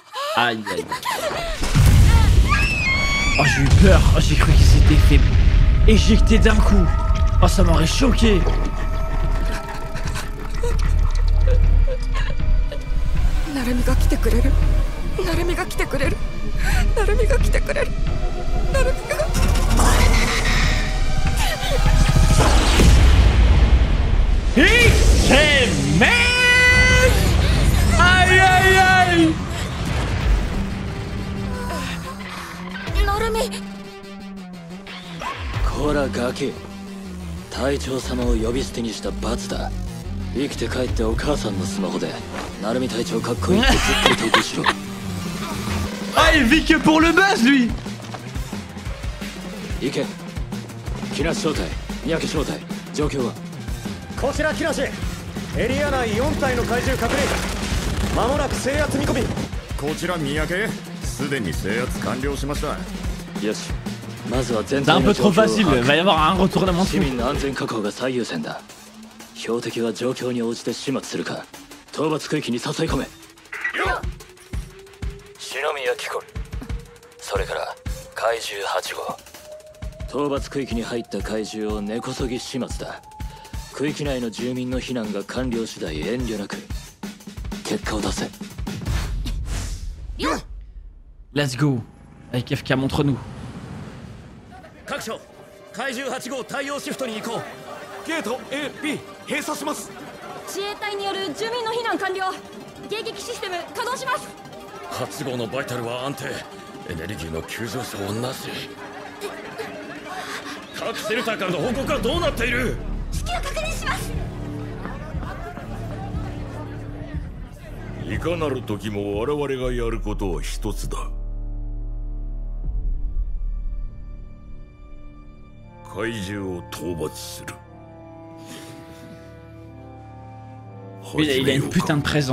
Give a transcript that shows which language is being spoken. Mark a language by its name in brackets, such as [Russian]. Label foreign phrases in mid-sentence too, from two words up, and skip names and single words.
[French] Aïe aïe. Oh j'ai eu peur, oh, j'ai cru qu'il s'était fait éjecter d'un coup. Oh ça m'aurait choqué. [Japanese] Narumiが来てくれる。Narumiが来てくれる。Narumiが来てくれる。Narumiが。 [French] Il s'est mis. Aïe aïe aïe. [Japanese] Narumi。こらガキ、隊長様を呼び捨てにした罰だ。生きて帰ってお母さんのスマホで成海隊長かっこいいってずっと投稿しろ。 [French] Ah il vit que pour le buzz lui. [Japanese] 行け。木梨正体、三宅正体、状況は？こちら木梨、エリア内4体の怪獣確認。間もなく制圧見込み。こちら三宅、すでに制圧完了しました。よし、まずは全 [French] C'est un [Japanese] 体 [French] peu [Japanese] の [French] trop [Japanese] 状況を [French] facile, [Japanese] 把 [French] il va y avoir un retournement de [Japanese] 市 [French] fou. [Japanese] 民の安全確保が最優先だ。標的は状況に応じて始末するか、討伐区域に誘い込め。篠宮貴子、それから怪獣8号。討伐区域に入った怪獣を根こそぎ始末だ。区域内の住民の避難が完了次第遠慮なく結果を出せ。 [English] Let's go. [French] Avec FK montre-nous. [Japanese] 各所、怪獣8号対応シフトに移行。ゲート A、B 閉鎖します。自衛隊による住民の避難完了。迎撃システム稼働します。 8号のバイタルは安定。エネルギーの急上昇はなし。各シェルターからの報告はどうなっている？至急確認します。いかなる時も我々がやることは一つだ。怪獣を討伐する。 [French] Il a une putain de présence.